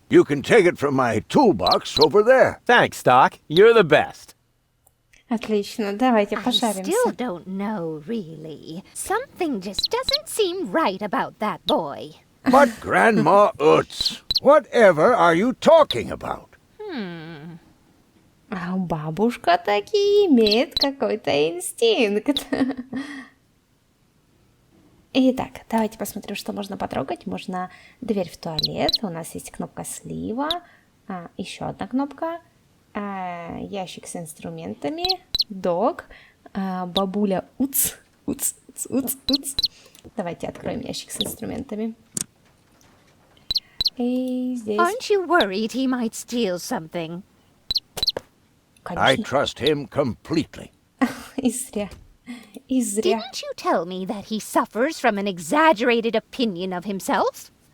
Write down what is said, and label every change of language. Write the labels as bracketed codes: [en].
[en] You can take it from my toolbox over there. Thanks, Doc. You're the best. [ru] Отлично, давайте [en] I still [ru] пошаримся. [en] don't know, really. Something just doesn't seem right about that boy. But Grandma Utz, whatever are you talking about? [ru] А бабушка таки имеет какой-то инстинкт. Итак, давайте посмотрим, что можно потрогать. Можно дверь в туалет. У нас есть кнопка слива. Еще одна кнопка. Ящик с инструментами. Дог. Бабуля Уц. Уц, уц, уц, уц. Давайте откроем ящик с инструментами. И здесь... [en] Aren't you worried he might steal something? I [ru] Конечно. [en] trust him completely. [ru] И зря. И зря. [en] Didn't you tell me that he suffers from an exaggerated opinion of himself?